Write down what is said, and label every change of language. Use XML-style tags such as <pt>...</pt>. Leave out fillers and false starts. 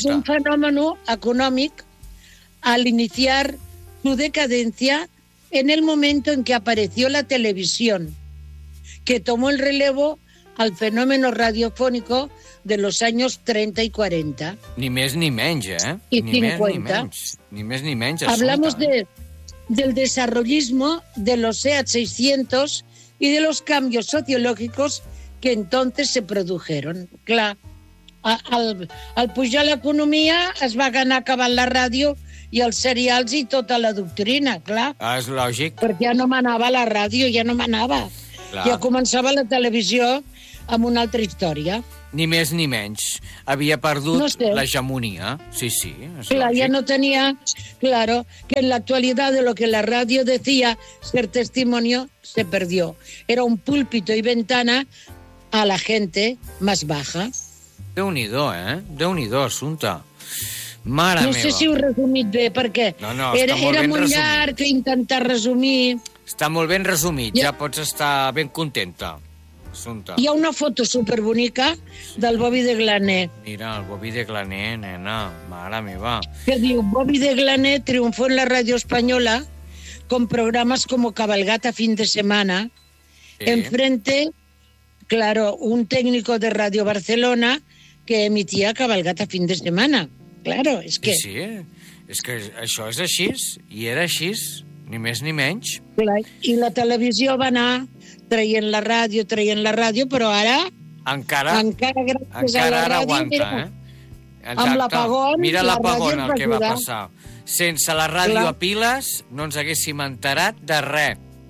<ca>És un fenomen econòmic</ca> <es>al iniciar su decadencia en el momento en que apareció la televisión, que tomó el relevo al fenómeno radiofónico de los años 30 y 40.</es> <ca>Ni més ni menys, eh? I 50. Ni més ni menys.</ca> <es>Hablamos del desarrollismo de los Seat 600 y de los cambios sociológicos que entonces se produjeron.</es> <ca>Clar, al pujar l'economia es va anar acabant la ràdio i els serials i tota la doctrina, clar. És lògic. Perquè ja no manava la ràdio, ja no manava. Ja començava la televisió amb una altra història. Ni més ni menys. Havia perdut no sé. L'hegemonia. Sí, sí. Clar, ja no tenia...</ca> <es>Claro, que en l'actualitat de lo que la ràdio decía ser testimonio, se perdió. Era un púlpito y ventana a la gente más baja.</es> <ca>Déu-n'hi-do, eh? Déu-n'hi-do, assumpte. Mare meva. No sé si ho resumit bé, perquè era molt llarg intentar resumir. Està molt ben resumit, ja pots estar ben contenta. Assumpte. Hi ha una foto superbonica del Bobby de Glané. Mira, el Bobby de Glané, nena, mare meva.</ca> <es>Que diu, Bobby de Glané triunfó en la ràdio espanyola con programas como Cabalgata fin de semana, enfrente, claro, un técnico de Radio Barcelona que emitía Cabalgata fin de semana. Claro, es que...</es> <ca>Sí,</ca> <es>es que</es> <ca>això és així, i era així, ni més ni menys. I la televisió va anar traient la ràdio, però ara... Encara gràcies encara a la ràdio, aguanta, mira, amb l'apagón... Mira l'apagón el que va passar. Sense la ràdio a piles no ens haguéssim enterat de res.</ca>